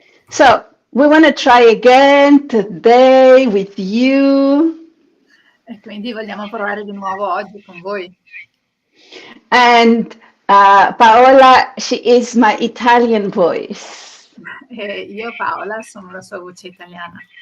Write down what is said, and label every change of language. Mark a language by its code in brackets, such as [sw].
[en] So we want to try again today with you. [it] E quindi vogliamo provare di nuovo oggi con voi. [en] And Paola, she is my Italian voice. [it] E io, Paola, sono la sua voce italiana.